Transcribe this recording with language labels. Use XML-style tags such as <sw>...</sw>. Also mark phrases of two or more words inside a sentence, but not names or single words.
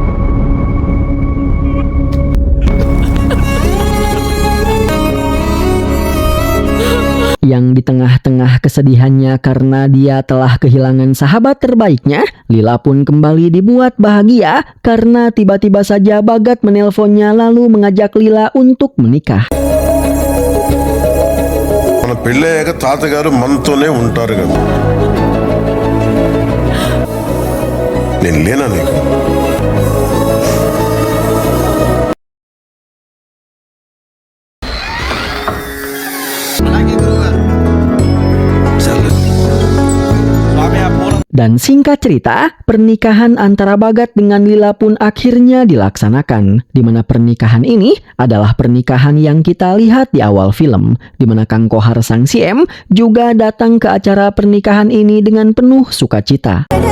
<id>Yang di tengah-tengah kesedihannya karena dia telah kehilangan sahabat terbaiknya, Lila pun kembali dibuat bahagia karena tiba-tiba saja Bagat menelponnya lalu mengajak Lila untuk menikah.</id> <te>మన పెళ్ళయ్యాక తాతగారు మనతోనే ఉంటారు కదా. నేను లేనా నీకు?</te> <id>Dan singkat cerita, pernikahan antara Bagat dengan Lila pun akhirnya dilaksanakan, di mana pernikahan ini adalah pernikahan yang kita lihat di awal film, di mana Kang Kohar sang CM juga datang ke acara pernikahan ini dengan penuh sukacita.</id>